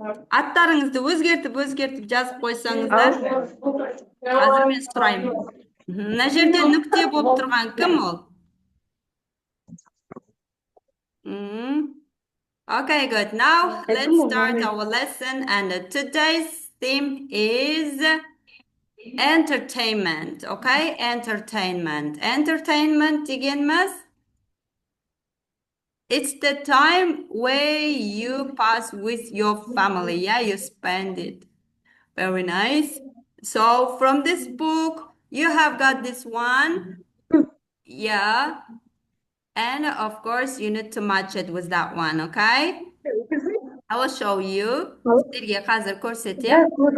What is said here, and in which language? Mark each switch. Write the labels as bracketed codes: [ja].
[kk] Аттарыңызды өзгертіп жазып қойсаңыздар. Қазір мен сұраймын. Мына жерде нүкте болып тұрған кім ол? [en] Okay, good. Now let's start our lesson, and today's theme is entertainment. Okay, entertainment. Entertainment дегеніміз it's the time where you pass with your family. Yeah, you spend it. Very nice. So from this book, you have got this one. Yeah. And of course, you need to match it with that one, okay? I will show you. [kk] Sizlerге қазір көрсетем.